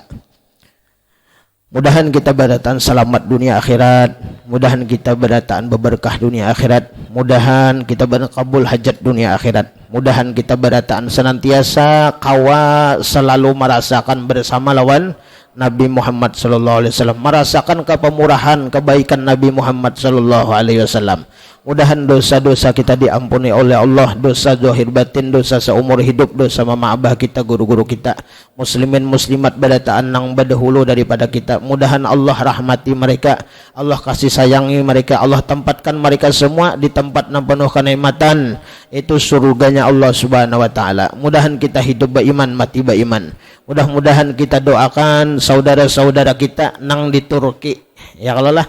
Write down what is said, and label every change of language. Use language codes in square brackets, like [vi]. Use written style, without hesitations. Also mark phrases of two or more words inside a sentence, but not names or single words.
[bjn] Mudahan kita berataan selamat dunia akhirat. Mudahan kita berataan berberkah dunia akhirat. Mudahan kita berkabul hajat dunia akhirat. Mudahan kita berataan senantiasa kawa selalu merasakan bersama lawan Nabi Muhammad [ar] صلى الله عليه وسلم, [bjn] merasakan kepemurahan kebaikan Nabi Muhammad [ar] صلى الله عليه وسلم. [bjn] Mudahan dosa-dosa kita diampuni oleh Allah, dosa zahir batin, dosa seumur hidup, dosa mama abah kita, guru-guru kita, muslimin muslimat berataan nang berdahulu daripada kita. Mudahan Allah rahmati mereka, Allah kasih sayangi mereka, Allah tempatkan mereka semua di tempat yang penuh kenikmatan, itu surganya Allah [ar] سبحانه وتعالى. [bjn] Mudahan kita hidup beriman, mati beriman. Mudah-mudahan kita doakan saudara-saudara kita nang di Turki, ya kalau lah.